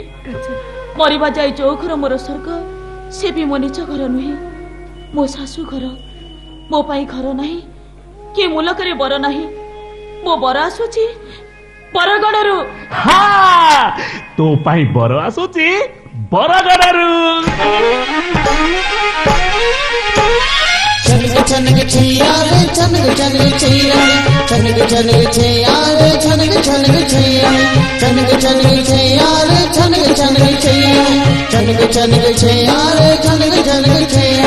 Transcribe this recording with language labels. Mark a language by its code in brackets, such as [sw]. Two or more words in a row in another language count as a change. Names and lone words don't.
[or] ମରିବା ଯାଇ ଯୋଉ ଘର ମୋର ସ୍ୱର୍ଗ, ସେ ବି ମୋ ନିଜ ଘର ନୁହେଁ, ମୋ ଶାଶୁ ଘର। ମୋ ପାଇଁ ଘର ନାହିଁ, କି ମୁଲକରେ ବର ନାହିଁ। ମୋ ବର ଆସୁଛି ବରଗଡ଼ରୁ। ତୋ ପାଇଁ ବର ଆସୁଛି ବରଗଡ଼ରୁ। [hi] छनक छनक छैया रे छनक छनक छैया, छनक छनक छैया रे छनक छनक छैया, छनक छनक छैया रे छनक छनक छैया, छनक छनक छैया रे छनक छनक छैया।